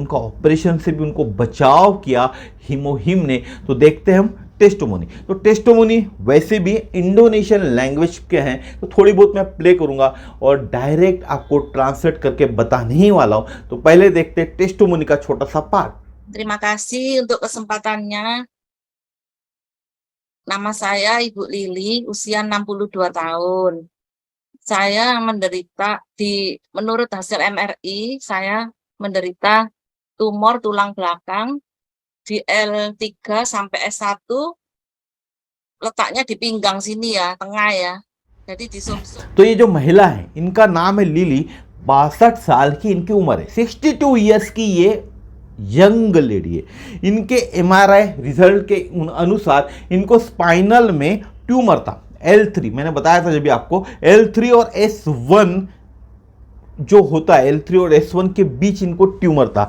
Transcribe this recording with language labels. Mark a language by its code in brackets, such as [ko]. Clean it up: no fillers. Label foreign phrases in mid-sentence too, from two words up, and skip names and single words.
[hi] उनका ऑपरेशन से भी उनको बचाव किया हीमोहिम ने। तो देखते हैं हम टेस्टिमोनी। तो टेस्टिमोनी वैसे भी [en] Indonesian language [hi] के हैं, तो थोड़ी बहुत मैं प्ले करूंगा और डायरेक्ट आपको ट्रांसलेट करके बताने ही वाला हूं। तो पहले देखते हैं टेस्टिमोनी का छोटा सा पार्ट। [id] Terima kasih untuk kesempatannya. Nama saya Ibu Lili, usia 62 tahun. Saya menurut hasil MRI, saya menderita tumor tulang belakang di L3 sampai S1, letaknya di pinggang sini ya, tengah ya. Jadi di sumsum. [hi] तो ये जो महिला है, इनका नाम है लिली, 62 साल की इनकी उम्र है, 62 ईयर्स की ये [en] young lady [hi] है। इनके [en] MRI result [hi] के अनुसार इनको स्पाइनल में ट्यूमर था L3, मैंने बताया था जब भी आपको, L3 और S1 जो होता है, L3 और S1 के बीच इनको ट्यूमर था।